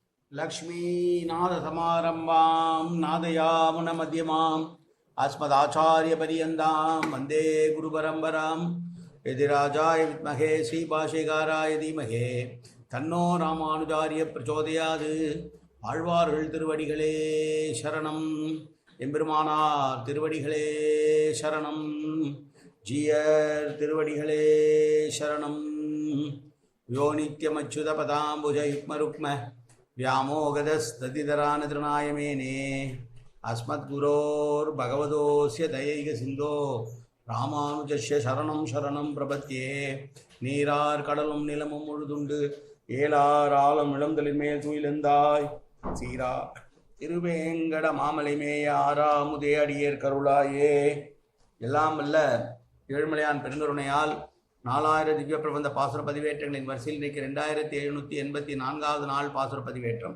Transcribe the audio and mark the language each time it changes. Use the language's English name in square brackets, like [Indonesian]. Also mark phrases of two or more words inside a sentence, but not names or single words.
[Sanskrit] लक्ष्मीनाथसमारम्भां नादयामुनमध्यमाम् अस्मदाचार्यपर्यन्तां वन्दे गुरुपरम्परां यतिराजाय विद्महे श्रीभाष्यकाराय धीमहि तन्नो रामानुजार्य प्रचोदयात्. [Tamil] ஆழ்வார்கள் திருவடிகளே சரணம். எம்பெருமானார் திருவடிகளே சரணம். ஜீயர் திருவடிகளே சரணம். [Sanskrit] यो नित्यमच्युत पदाम्बुज युग्मरुक्म व्यामोगदस्ततिधरानतृणाय मेने अस्मद्गुरोर्भगवतोऽस्य दयैक सिन्धो रामानुजस्य शरणं शरणं प्रपद्ये. [Tamil] நீரார் கடலும் நிலமும் முழுதுண்டு ஏலார் ஆலம் இளந்தலின் மேல் துயிலெந்தாய் சீரா திருவேங்கட மாமலை மேயாராமுதே அடியேர் கருளாயே. எல்லாம் வல்ல ஏழுமலையான் பெருங்கருணையால் 4000 திவ்ய பிரபந்த பாசுர பதிவேற்றங்களின் வரிசையில் இன்றைக்கு 2784வது நாள் பாசுர பதிவேற்றம்.